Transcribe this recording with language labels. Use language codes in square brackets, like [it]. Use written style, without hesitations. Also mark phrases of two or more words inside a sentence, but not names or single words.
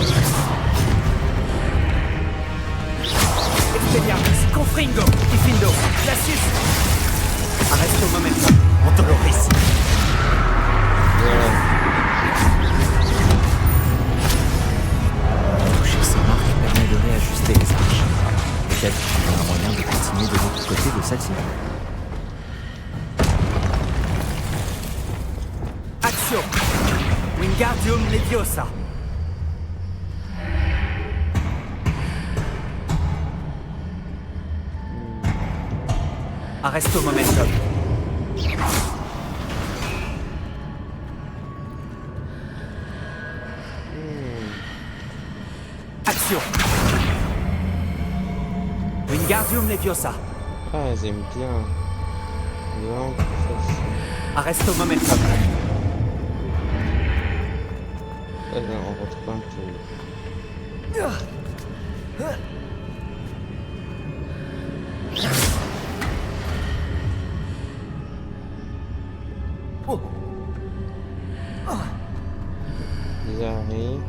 [fr] Expelliarmus. Confringo. Diffindo. Arrête au momentum. On te le récite. Voilà. Toucher ces marques permet de réajuster les arches. Peut-être qu'il y a un moyen de continuer de l'autre côté de celle-ci. Action! Wingardium Leviosa! Arresto momentum. Action! Wingardium Leviosa! Ah, j'aime bien. Non, Arresto momentum. on retrouve un peu. Ils arrivent.